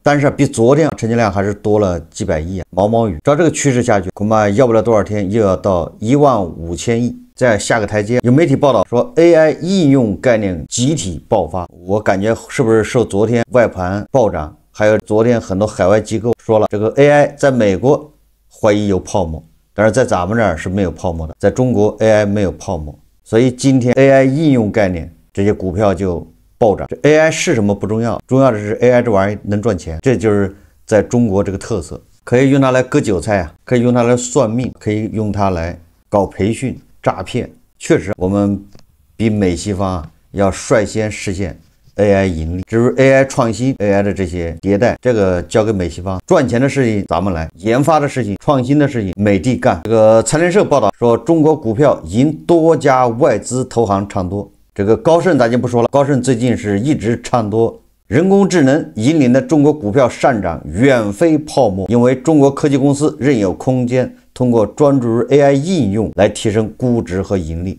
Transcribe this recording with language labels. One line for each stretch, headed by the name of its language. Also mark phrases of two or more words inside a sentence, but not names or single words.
Chinese: 但是比昨天成交量還是多了幾百億，毛毛雨。照這個趨勢下去，恐怕要不了多少天又要到15000億，再下個台階。有媒體報道說 AI 應用概念集體爆發，我感覺是不是受昨天外盤暴漲，還有昨天很多海外機構說了，這個 AI 在美國懷疑有泡沫，但是在咱們這兒是沒有泡沫的，在中國 AI 沒有泡沫，所以今天 AI 應用概念這些股票就暴漲。這 AI 是什麼不重要，重要的是 AI 這玩意能賺錢，這就是在中國這個特色，可以用它來割韭菜啊，可以用它來算命，可以用它來搞培訓詐騙。確實，我們比美西方要率先實現AI 盈利，至於 AI 創新 AI 的這些迭代，這個交給美西方，賺錢的事情咱們來，研發的事情創新的事情美帝幹。這個財聯社報道說，中國股票迎多家外資投行唱多，這個高盛咱就不說了，高盛最近是一直唱多，人工智能引領的中國股票上漲遠非泡沫，因為中國科技公司仍有空間通過專注於 AI 應用來提升估值和盈利。